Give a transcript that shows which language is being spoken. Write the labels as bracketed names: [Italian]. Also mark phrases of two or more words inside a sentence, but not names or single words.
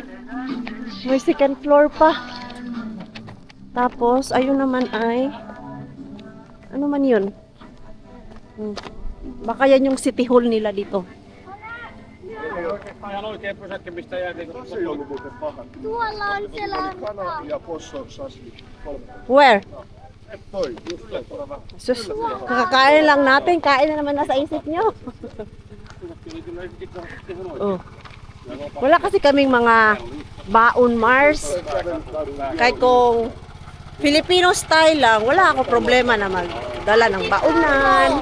[Filipino] May [English] second floor [Filipino] pa. Tapos, ayun naman ay... Ano man yun? Baka yan yung city hall nila dito. [Finnish] Ei oikeastaan ihan oikea pysäkki, mistä jäätiin. Se ei ollut muuten paha. Tuolla on siellä Kana ja Possonsasvi. Where? Toi, just toi. [Filipino] Sus, kakakain lang natin. Kain na naman nasa isip nyo. Oh. Wala kasi kaming mga baon, Mars. Kahit kung [English] Filipino style [Filipino] lang, wala ako problema na magdala ng baonan.